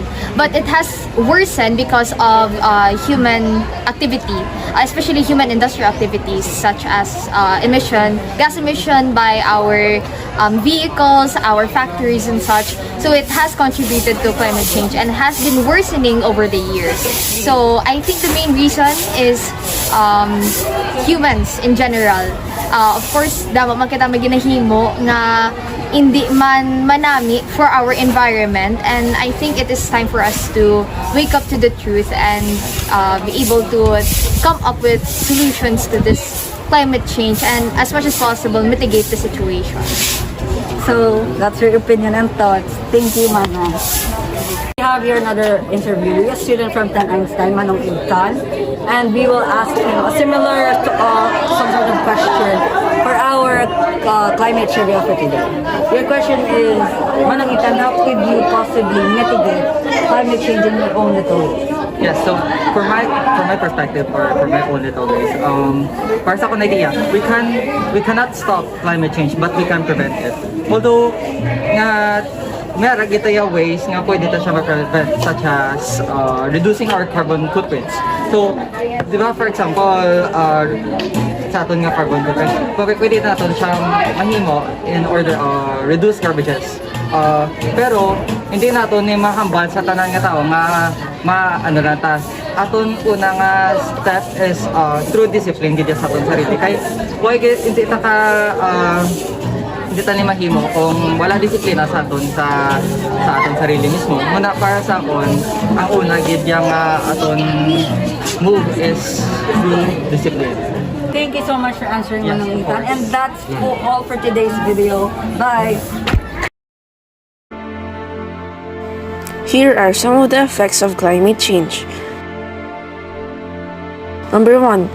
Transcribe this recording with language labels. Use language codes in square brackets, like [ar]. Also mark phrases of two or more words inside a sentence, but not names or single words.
[en] But it has worsened because of human activity, especially human industrial activities such as gas emission by our vehicles, our factories and such. So it has contributed to climate change and has been worsening over the years. So I think the main reason is humans in general. Of course, [hil] dapat man kita maginahimo nga hindi man manami [en] for our environment, and I think it is time for us to wake up to the truth and be able to come up with solutions to this climate change and as much as possible mitigate the situation. So that's your opinion and thoughts. Thank you, Mana. We have here another interview, a student from 10 Einstein, Manong Ibtan, and we will ask him a similar some sort of question for our climate trivia for today. Your question is, Manong Ibtan, how could you possibly mitigate climate change in your own little way? Yes, so for my perspective or for my own little ways, [hil] para sa akong [en] idea, we cannot stop climate change, but we can prevent it. [hil] Although nga meron kita yung ways nga pwede ta siya ma-prevent, [en] such as reducing our carbon footprints. So, [tl] di ba, [en] for example, [hil] sa aton nga [en] carbon footprint, [hil] pwede natin siyang mahimo [en] in order reduce garbages. [hil] Pero hindi nato ni mahambal sa tanan nga tao nga ano na ta. Aton una nga [en] step is through discipline [hil] gid sa aton sarili. Kay why hindi ta ka hindi ta ni mahimo kung wala disiplina sa aton sa aton sarili mismo. Muna para sa akon, ang una gid yang aton [en] move is through discipline. Thank you so much for answering, Manong Ibtan, and that's all for today's video. Bye. Here are some of the effects of climate change. Number 1.